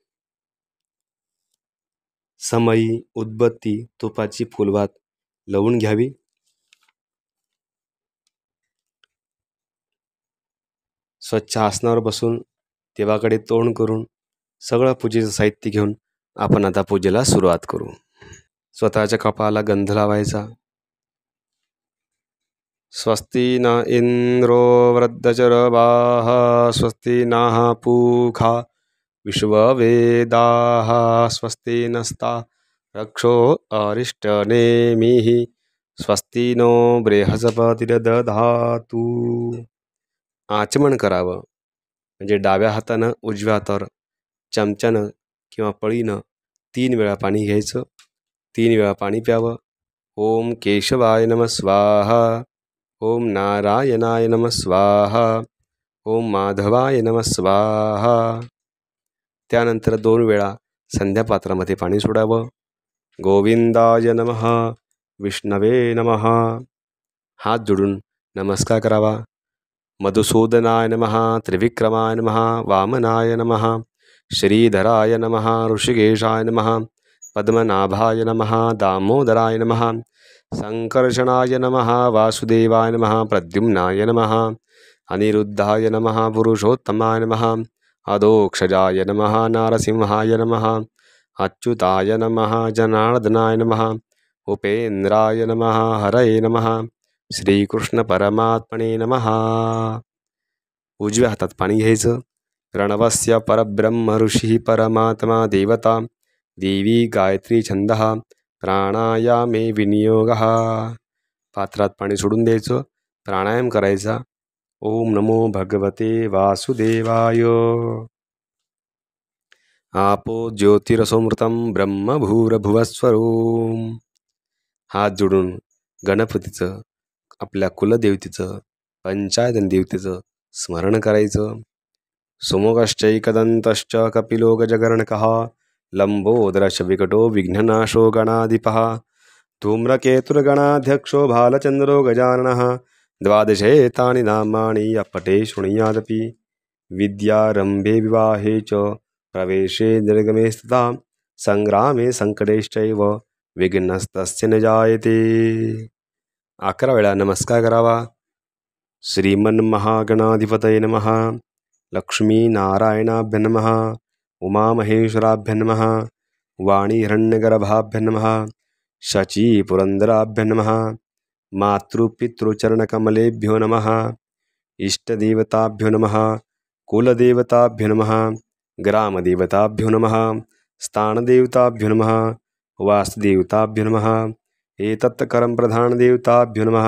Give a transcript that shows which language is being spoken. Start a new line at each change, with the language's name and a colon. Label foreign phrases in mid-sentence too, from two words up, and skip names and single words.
Marathi: समई, उदबत्ती, तुपाची फुलवात लावून घ्यावी. स्वच्छ आसनावर बसून देवाकडे तोंड करून सगळं पूजेचं साहित्य घेऊन आपण आता पूजेला सुरुवात करू. स्वतःच्या कपाळाला गंध लावायचा.
Sanskrit: स्वस्ति न इंद्रो वृद्धचरवाः स्वस्ति नः पूषा विश्ववेदाः स्वस्ति नस्ता रक्षो अरिष्टनेमिः स्वस्ति नो बृहस्पतिर्दधातु.
Marathi: आचमन करावं म्हणजे डाव्या हातानं उजव्या हातावर चमच्यानं किंवा पळीनं 3 वेळा पाणी घ्यायचं, 3 वेळा पाणी प्यावं.
Sanskrit: ओम केशवाय नमः स्वाहा, ओम नारायणाय नमः स्वाहा, ओम माधवाय नमः स्वाहा.
Marathi: त्यानंतर 2 वेळा संध्यापात्रामध्ये पाणी सोडावं.
Sanskrit: गोविंदाय नमः, विष्णवे नमः.
Marathi: हात जोडून नमस्कार करावा.
Sanskrit: मधुसूदनाय नमः, त्रिविक्रमाय नमः, वामनाय नमः, श्रीधराय नमः, ऋषिकेशाय नमः, पद्मनाभाय नमः, दामोदराय नमः, संकर्षणाय नमः, वासुदेवाय नमः, प्रद्युम्नाय नमः, अनिरुद्धाय नमः, पुरुषोत्तमाय नमः, अधोक्षजाय नमः, नारसिंहाय नमः, अच्युताय नमः, जनार्दनाय नमः, उपेन्द्राय नमः, हरये नमः, श्रीकृष्ण परमात्मने नमः.
Marathi: उजव्या हातात पाणी घ्यायचं.
Sanskrit: प्रणवस्य परब्रह्म ऋषी परमात्मा देवता देवी गायत्री छंदः प्राणायामे विनियोगः.
Marathi: पात्रात पाणी सोडून द्यायचं, प्राणायाम करायचा.
Sanskrit: ओम नमो भगवते वासुदेवाय. आपो ज्योतिरसोमृतं ब्रह्म भूरभुवस्वरूम.
Marathi: हात जोडून गणपतीचं, आपल्या कुलदेवतेचं, पंचायतन देवतेचं स्मरण करायचं.
Sanskrit: सुमुखश्चैकदन्तश्च कपिलो गजगर्णकः लंबोदरश्च विकटो विघ्ननाशो गणाधिपः धूम्रकेतुर्गणाध्यक्षो भालचन्द्रो गजाननः. 12 तानि नामानि अपटे शृणुयादपि विद्यारम्भे विवाहे च प्रवेशे निर्गमे स्तथा संग्रामे संकटेश्चैव विघ्नस्तस्य न जायते.
Marathi: 11 वेळा नमस्कार करावा.
Sanskrit: श्रीमन्महागणाधिपतये नमः, लक्ष्मीनारायणाभ्य नमः, उमामहेश्वराभ्य नमः, वाणीहिरण्यगर्भाभ्य नमः, शचीपुरन्दराभ्य नमः, मातृपितृचरणकमलेभ्यो नमः, इष्टदेवताभ्यो नमः, कुलदेवताभ्यो नमः, ग्रामदेवताभ्यो नमः, स्थानदेवताभ्यो नमः, वास्तुदेवताभ्यो नमः, एतत्करं प्रधानदेवताभ्यो नमः.